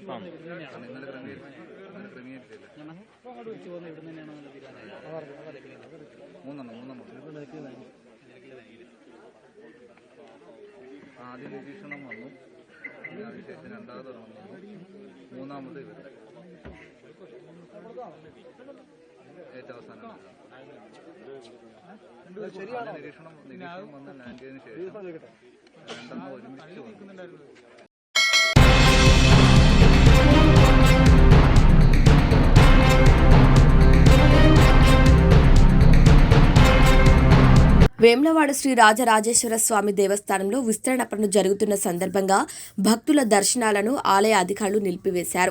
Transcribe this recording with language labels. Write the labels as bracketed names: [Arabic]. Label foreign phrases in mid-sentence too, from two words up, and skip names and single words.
[Malayalam] ആദ്യം നിരീക്ഷണം വന്നു, അതിനുശേഷം രണ്ടാമത് വന്നു, മൂന്നാമത് ഇവർ ഏറ്റവും അവസാനം നിരീക്ഷണം വന്ന് ലാൻഡ് ചെയ്തതിനു ശേഷം രണ്ടെണ്ണം ഒരുമിച്ച് വന്നു. [Telugu] వేములవాడ శ్రీ రాజరాజేశ్వర స్వామి దేవస్థానంలో విస్తరణ పనులు జరుగుతున్న సందర్భంగా భక్తుల దర్శనాలను ఆలయ అధికారులు నిలిపివేశారు.